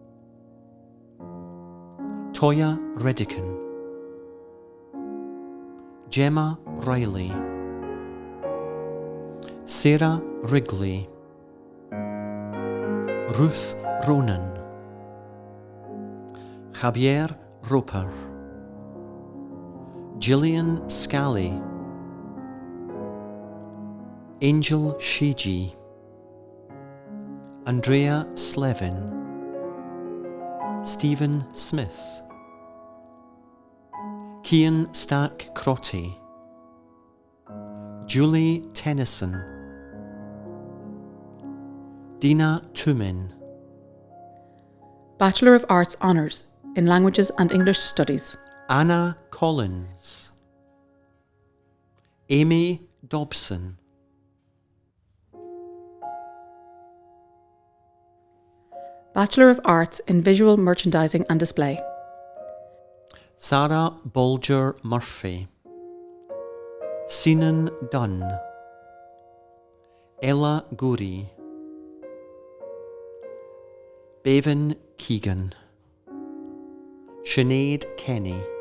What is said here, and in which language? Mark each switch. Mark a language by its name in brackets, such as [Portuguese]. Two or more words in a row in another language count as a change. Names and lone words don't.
[English] Toya Redican, Gemma Riley, Sarah Wrigley, Ruth Ronan, Javier Roper, Gillian Scally, Angel Shiji, Andrea Slevin, Stephen Smith, Cian Stack Crotty, Julie Tennyson, Dina Tumin, Bachelor of Arts Honours in Languages and English Studies, Anna Collins, Amy Dobson, Bachelor of Arts in Visual Merchandising and Display, Sarah Bolger Murphy, Sinan Dunn, Ella Guri, Bevan Keegan, Sinead Kenny,